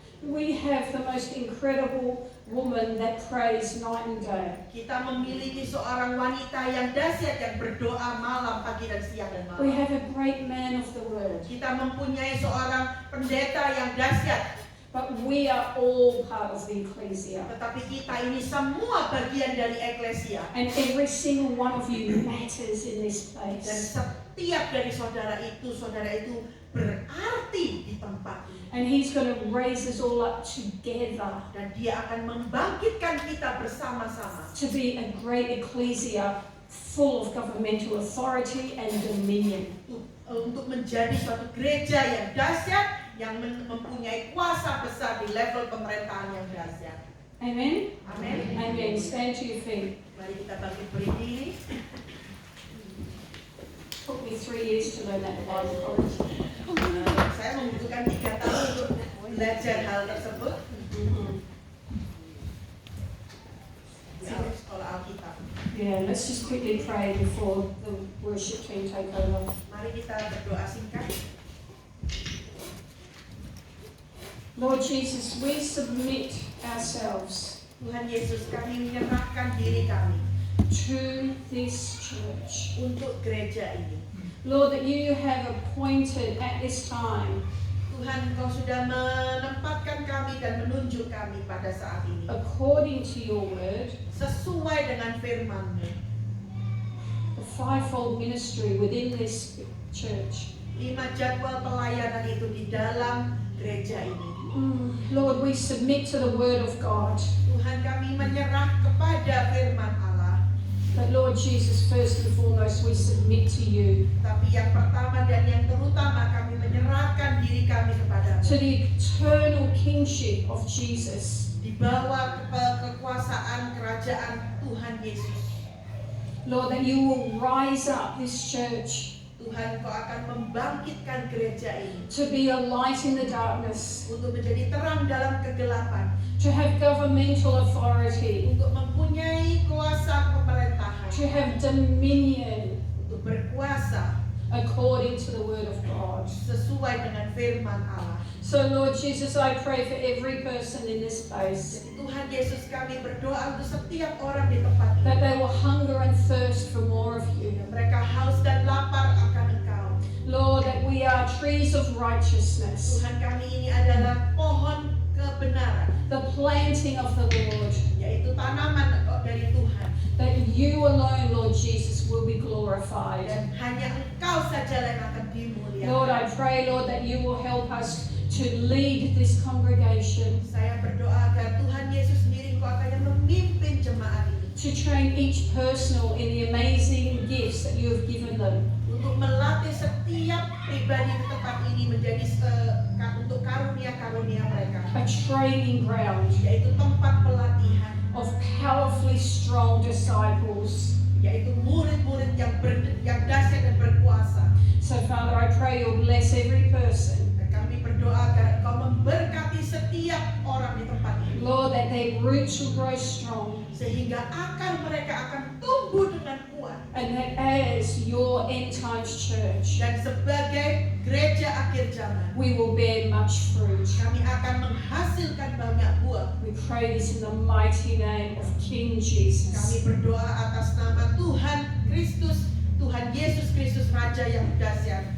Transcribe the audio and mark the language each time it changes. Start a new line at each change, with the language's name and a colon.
English: We have the most incredible woman that prays night and day.
Indonesian: Kita memiliki seorang wanita yang dahsyat yang berdoa malam, pagi dan siang dan
English: We
Indonesian: malam.
English: have a great man of the word.
Indonesian: Kita mempunyai seorang pendeta yang dahsyat.
English: But we are all part of the ecclesia.
Indonesian: Tetapi kita ini semua bagian dari eklesia.
English: And every single one of you matters in this
Indonesian: Dan
English: place.
Indonesian: setiap dari saudara itu berarti di tempat ini.
English: And He's going to raise us all up together
Indonesian: Dan dia akan membangkitkan kita bersama-sama.
English: to be a great ecclesia full of governmental authority and dominion.
Indonesian: Untuk menjadi suatu gereja yang dahsyat, yang mempunyai kuasa besar di level pemerintahan yang dahsyat.
English: Amen?
Indonesian: Amin.
English: Amen. Stand to your feet.
Indonesian: Mari kita bangkit berdiri.
English: Took me 3 years to learn that in Bible college.
Indonesian: Saya membutuhkan 3 tahun untuk belajar hal tersebut di sekolah Alkitab.
English: Yeah, let's just quickly pray before the worship team take over.
Indonesian: Mari kita berdoa singkat.
English: Lord Jesus, we submit ourselves
Indonesian: Tuhan Yesus, kami menyerahkan diri kami
English: to this church.
Indonesian: untuk gereja ini.
English: Lord, that you have appointed at this time,
Indonesian: Tuhan, Engkau sudah menempatkan kami dan menunjuk kami pada saat ini
English: according to your word,
Indonesian: sesuai dengan firman-Mu.
English: the fivefold ministry within this church.
Indonesian: 5 jadwal pelayanan itu di dalam gereja ini.
English: Lord, we submit to the word of God.
Indonesian: Tuhan, kami menyerah kepada firman Allah.
English: But Lord Jesus, first and foremost, we submit to you,
Indonesian: Tapi yang pertama dan yang terutama, kami menyerahkan diri kami kepada-Mu.
English: to the eternal kingship of Jesus.
Indonesian: Di bawah kekuasaan kerajaan Tuhan Yesus.
English: Lord, that you will rise up this church
Indonesian: Tuhan, Kau akan membangkitkan gereja ini
English: to be a light in the darkness,
Indonesian: untuk menjadi terang dalam kegelapan,
English: to have governmental authority,
Indonesian: untuk mempunyai kuasa pemerintahan,
English: to have dominion
Indonesian: untuk berkuasa
English: according to the word of God.
Indonesian: sesuai dengan firman Allah.
English: So Lord Jesus, I pray for every person in this place,
Indonesian: Jadi Tuhan Yesus, kami berdoa untuk setiap orang di tempat
English: that
Indonesian: ini.
English: they will hunger and thirst for more of you.
Indonesian: Mereka haus dan lapar akan Engkau.
English: Lord, that we are trees of righteousness,
Indonesian: Tuhan, kami ini adalah pohon kebenaran,
English: the planting of the Lord,
Indonesian: yaitu tanaman dari Tuhan.
English: that you alone, Lord Jesus, will be glorified.
Indonesian: Dan hanya Engkau saja yang akan dimuliakan.
English: Lord, I pray, Lord, that you will help us to lead this congregation,
Indonesian: Saya berdoa agar Tuhan Yesus sendiri Engkau akan memimpin jemaat ini.
English: to train each personal in the amazing gifts that you have given them,
Indonesian: Untuk melatih setiap pribadi di tempat ini menjadi untuk karunia-karunia mereka.
English: a training ground
Indonesian: Yaitu tempat pelatihan,
English: of powerfully strong disciples.
Indonesian: yaitu murid-murid yang dahsyat dan berkuasa.
English: So, Father, I pray you'll bless every person.
Indonesian: Dan kami berdoa agar Engkau memberkati setiap orang di tempat ini.
English: Lord, that their roots will grow strong,
Indonesian: Sehingga akar mereka akan tumbuh dengan kuat.
English: and that as your end times church,
Indonesian: Dan sebagai gereja akhir zaman,
English: we will bear much fruit.
Indonesian: kami akan menghasilkan banyak buah.
English: We pray this in the mighty name of King Jesus.
Indonesian: berdoa atas nama Tuhan Kristus, Tuhan Yesus Kristus Raja yang dahsyat.